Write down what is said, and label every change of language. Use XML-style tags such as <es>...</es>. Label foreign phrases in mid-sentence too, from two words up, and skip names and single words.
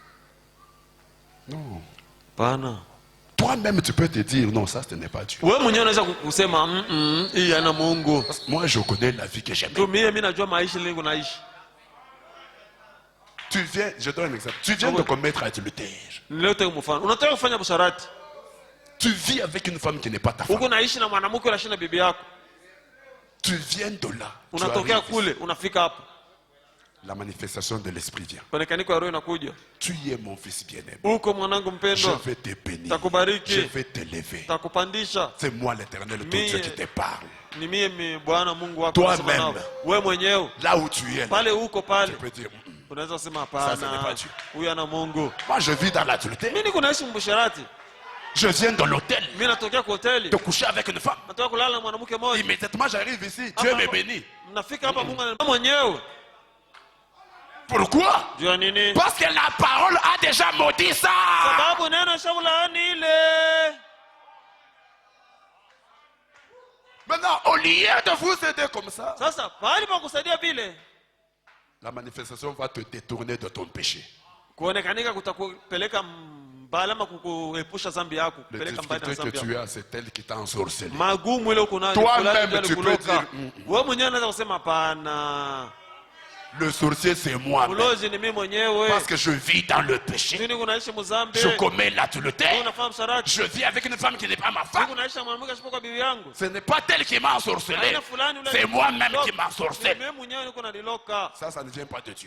<fr>Toi-même, tu peux te dire, non, ça, ce n'est pas Dieu. Moi, je connais la vie que j'aime. Tu viens, je donne un exemple. Tu viens de commettre adultère. Tu vis avec une femme qui n'est pas ta femme.</fr> <sw>Uko naishi na mwanamke unaishi na bibi yako.</sw> <fr>Tu viens de là.</fr> <sw>Unatokea kule, unafika hapa.</sw> <fr>La manifestation de l'esprit vient.</fr> <sw>Kuonekaniko ya roho inakuja.</sw> <fr>Tu es mon fils bien-aimé.</fr> <sw>Uko mwanangu mpendwa.</sw> <fr>Je vais te bénir.</fr> <sw>Takubariki.</sw> <fr>Je vais t'élever.</fr> <sw>Takupandisha.</sw> <fr>C'est moi l'Éternel, ton Dieu qui te parle.</fr> <sw>Ni mimi Bwana Mungu wako.</sw> <fr>Toi-même.</fr> <sw>Wewe mwenyewe.</sw> <fr>Là où tu es.</fr> <sw>Pale uko pale.</sw> <fr>Tu peux dire</fr> <sw>unaweza kusema</sw> <fr>ça ce n'est pas</fr> <sw>hapana.</sw> <fr>Dieu.</fr> <sw>Huyu ana Mungu.</sw> <fr>Moi je vis dans l'adultère.</fr> <sw>Mimi niko naishi mbusharati.</sw> <fr>Je viens de l'hôtel.</fr> <sw>Mimi natokea kwa hoteli.</sw> <fr>De coucher avec une femme.</fr> <sw>Natoka kulala na mwanamke mmoja.</sw> <fr>Immédiatement j'arrive ici. Dieu me bénit.</fr> <sw>Nafika hapa Mungu ananibariki mwenyewe.</sw> <fr>Pourquoi? Parce que la parole a déjà maudit ça.</fr> <sw>Sababu neno shaulaani ile.</sw> <fr>Maintenant, au lieu de vous aider comme ça,</fr> <sw>sasa pale pa kusaidia vile,</sw> <fr>la manifestation va te détourner de ton péché.</fr> <sw>Kuonekanika kutakupeleka mbali ama kukuepusha dhambi yako, kupeleka mbali na dhambi yako.</sw> <fr>Tu as, c'est elle qui t'a ensorcelé.</fr> <sw>Magumu ile uko nayo.</sw> <fr>Toi-même tu peux dire</fr> <sw>wewe mwenyewe unaweza kusema hapana.</sw> <fr>Le sorcier c'est moi. Parce que je vis dans le péché. Je commets l'adultère. Je vis avec une femme qui n'est pas ma femme. Ce n'est pas elle qui m'a ensorcelé. C'est moi-même qui m'a ensorcelé. Ça ne vient pas de Dieu.</fr>